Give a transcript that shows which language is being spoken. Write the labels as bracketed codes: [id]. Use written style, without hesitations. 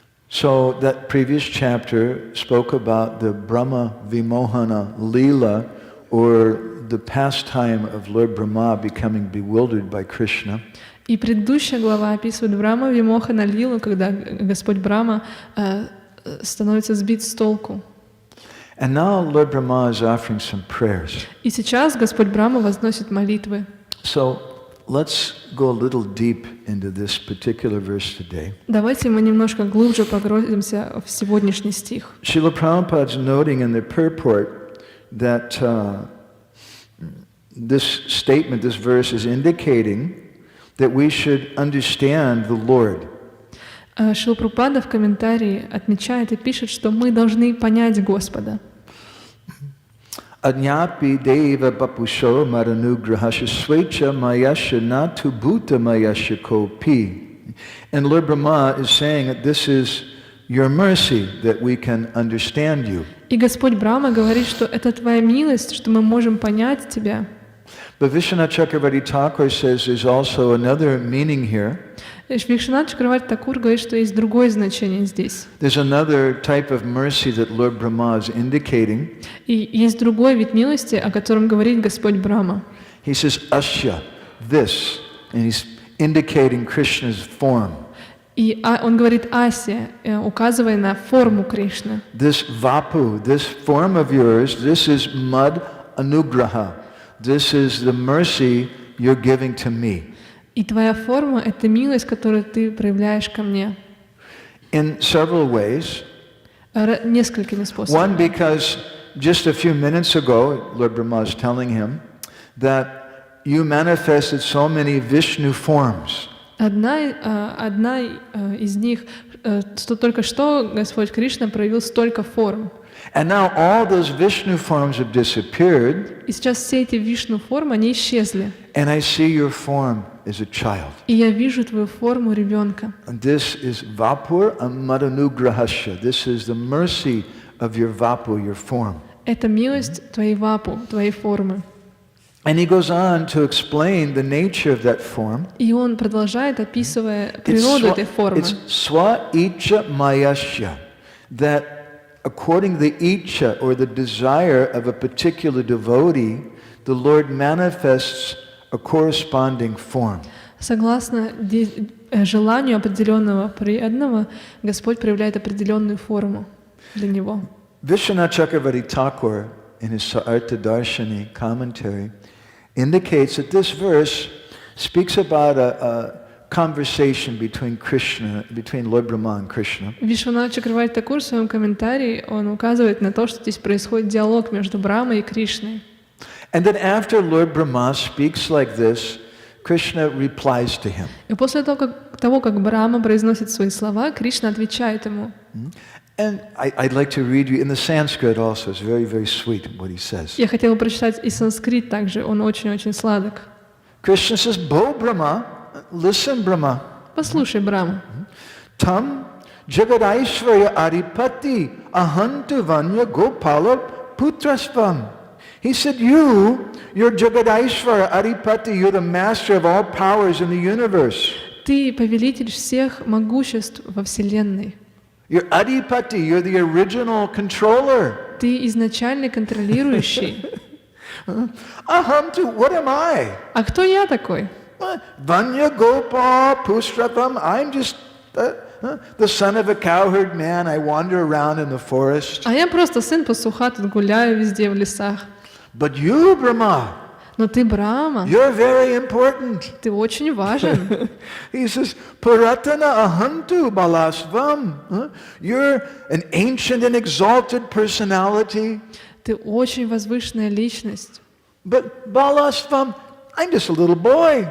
[en] So that previous chapter spoke about the Brahma Vimohana Leela, or the pastime of Lord Brahma becoming bewildered by Krishna. [ru] И предыдущая глава описывает Брахма Вимохана Лилу, когда Господь Брахма становится сбит с толку. [en] And now Lord Brahma is offering some prayers. [ru] И сейчас Господь Брахма возносит молитвы. [en] So let's go a little deep into this particular verse today. [ru] Давайте мы немножко глубже погрузимся в сегодняшний стих. [en] Srila Prabhupada is noting in the purport that this statement, this verse is indicating that we should understand the Lord. [ru] Шрила Прабхупада в комментарии отмечает и пишет, что мы должны понять Господа. [sa] Adnyapi deva bapusho maranugrahasya svecha mayasya natu bhuta mayasya kopi. [en] And Lord Brahma is saying that this is your mercy that we can understand you. [ru] И Господь Брахма говорит, что это твоя милость, что мы можем понять тебя. [en] But Vishwanath Thakur says there's also another meaning here. [ru] Вишванат Чакраварти-Такур говорит, что есть другое значение здесь. [en] There's another type of mercy that Lord Brahma is indicating. [ru] И есть другой вид милости, о котором говорит Господь Брахма. [en] He says, Asya, this, and he's indicating Krishna's form. [ru] И он говорит Ася, указывая на форму Кришны. [en] This vapu, this form of yours, this is [sa] mad anugraha. [en] This is the mercy you're giving to me. [ru] И твоя форма — это милость, которую ты проявляешь ко мне. [en] In several ways. [ru] Несколькими способами. [en] One, because just a few minutes ago, Lord Brahma is telling him that you manifested so many Vishnu forms. [ru] Одна из них, что только что Господь Кришна проявил столько форм. [en] And now all those Vishnu forms have disappeared. [ru] И сейчас все эти Вишну формы, они исчезли. [en] And I see your form as a child. [ru] И я вижу твою форму ребенка. [en] And this is [sa] Vapur Amanugrahasya. [en] This is the mercy of your Vapu, your form. [ru] Это милость твоей Вапу, твоей формы. [en] And he goes on to explain the nature of that form. [ru] И он продолжает, описывая природу этой формы. [sa] It's Swa Icha Mayasya. [en] That according to the Icha or the desire of a particular devotee, the Lord manifests a corresponding form. [ru] Согласно желанию определенного преданного, Господь проявляет определенную форму для него. [en] Vishwanath Thakur, in his Sa'artha Darshani commentary, indicates that this verse speaks about a conversation between Lord Brahma and Krishna. [ru] Вишванат Чакраварти-Такур в своем комментарии он указывает на то, что здесь происходит диалог между Брамой и Кришной. [en] And then after Lord Brahma speaks like this, Krishna replies to him. [ru] И после того, как Брахма произносит свои слова, Кришна отвечает ему. [en] And I'd like to read you in the Sanskrit also. It's very, very sweet what he says. [ru] Я хотела прочитать и санскрит также, он очень-очень сладок. [en] Krishna says, Bo Brahma, listen Brahma. [ru] Послушай, Брахма. [sa] Tam Jagadaishvarya Adipati Ahantu Vanya Gopala Putrasvam. [en] He said, you're Jagadaishvara Adipati, you're the master of all powers in the universe. [ru] Ты повелитель всех могуществ во Вселенной. [en] You're Adipati, you're the original controller. [ru] Ты изначальный контролирующий. [sa] Aham tu, [en] what am I? [ru] А кто я такой? [sa] Vanya Gopa Pustratam, [en] I'm just the son of a cowherd man. I wander around in the forest. [ru] А я просто сын пастуха, тут гуляю везде в лесах. [en] But you, Brahma, [ru] Но ты Брахма, [en] you're very important. [ru] ты очень важен. [en] He says, [sa] Puratana ahantu balasvam. [en] You're an ancient and exalted personality. [ru] Ты очень возвышенная личность. [en] But balasvam, I'm just a little boy.